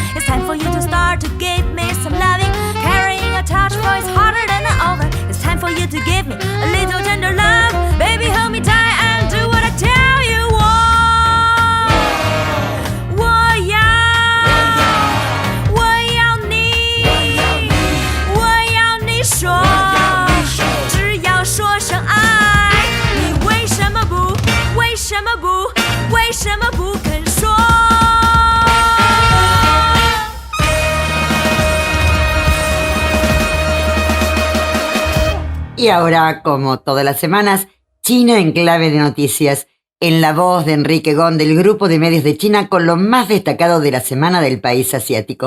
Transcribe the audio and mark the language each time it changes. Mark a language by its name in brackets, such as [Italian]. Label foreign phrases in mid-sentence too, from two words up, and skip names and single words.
[English] It's time for you to start to give me some loving. Carrying a touch voice harder than an oven. It's time for you to give me a little tender love. Baby, hold me tight and do what I tell you. [Chinese] 我要你说，只要说声爱，你为什么不肯说 [Spanish] ？Y ahora, como todas las semanas, China en clave de noticias, en la voz de Enrique Gon del Grupo de Medios de China con lo más destacado de la semana del país asiático.